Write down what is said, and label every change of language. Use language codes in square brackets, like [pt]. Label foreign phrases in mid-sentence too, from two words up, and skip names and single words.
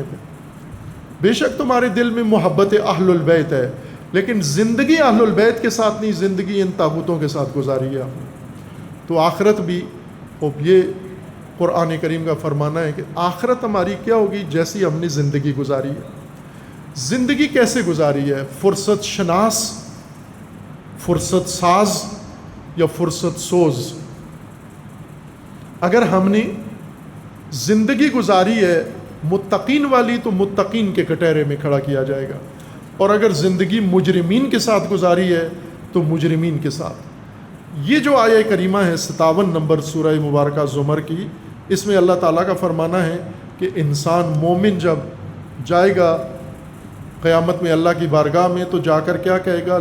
[ur] بے شک تمہارے دل میں محبت اہل البیت ہے، لیکن زندگی اہل البیت کے ساتھ نہیں، زندگی ان طاغوتوں کے ساتھ گزاری ہے آپ نے. تو آخرت بھی، یہ قرآن کریم کا فرمانا ہے کہ آخرت ہماری کیا ہوگی جیسی ہم نے زندگی گزاری ہے. زندگی کیسے گزاری ہے؟ فرصت شناس، فرصت ساز یا فرصت سوز. اگر ہم نے زندگی گزاری ہے متقین والی تو متقین کے کٹہرے میں کھڑا کیا جائے گا، اور اگر زندگی مجرمین کے ساتھ گزاری ہے تو مجرمین کے ساتھ. یہ جو آیہ کریمہ ہے 57 نمبر سورہ مبارکہ زمر کی، اس میں اللہ تعالیٰ کا فرمانا ہے کہ انسان مومن جب جائے گا قیامت میں اللہ کی بارگاہ میں تو جا کر کیا کہے گا؟